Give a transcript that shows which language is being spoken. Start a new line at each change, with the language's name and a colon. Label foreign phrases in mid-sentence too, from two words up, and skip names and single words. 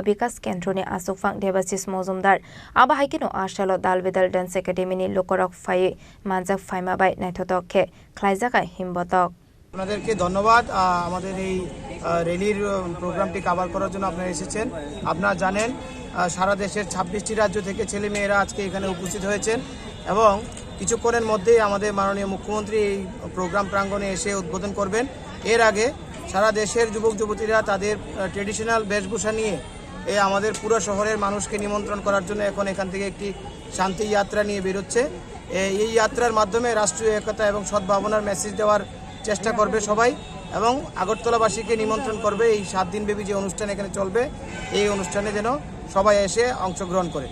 Kok Borok: विकास केन्द्रनि आसुफां देबासिस मजुमदार आबाहायकिनो आशालो दालबिदाल डान्स एकाडेमीनि लोकरक फाये मानजाक फाइमाबाय नायथतके ख्लाइजाका हिमबतक
Bangla: আপনাদেরকে ধন্যবাদ আমাদের এই র্যালির প্রোগ্রামটি কভার করার জন্য আপনারা এসেছেন আপনারা জানেন সারা দেশের 26টি রাজ্য থেকে ছেলে মেয়েরা আজকে এখানে উপস্থিত হয়েছেন এবং কিছুক্ষণের মধ্যেই আমাদের মাননীয় মুখ্যমন্ত্রী এই প্রোগ্রাম প্রাঙ্গণে এসে উদ্বোধন করবেন এর আগে সারা দেশের যুবক যুবতীরা তাদের ট্রেডিশনাল বেশভূষা নিয়ে আমাদের পুরো শহরের মানুষকে নিমন্ত্রণ করার জন্য এখন এখান থেকে একটি শান্তি যাত্রা নিয়ে বেরোচ্ছে এই যাত্রার মাধ্যমে রাষ্ট্রীয় একতা এবং সদ্ভাবনার মেসেজ দেওয়ার চেষ্টা করবে সবাই এবং আগরতলাবাসীকে নিমন্ত্রণ করবে এই 7 দিন ব্যাপী যে অনুষ্ঠান এখানে চলবে এই অনুষ্ঠানে যেন সবাই এসে অংশগ্রহণ করে।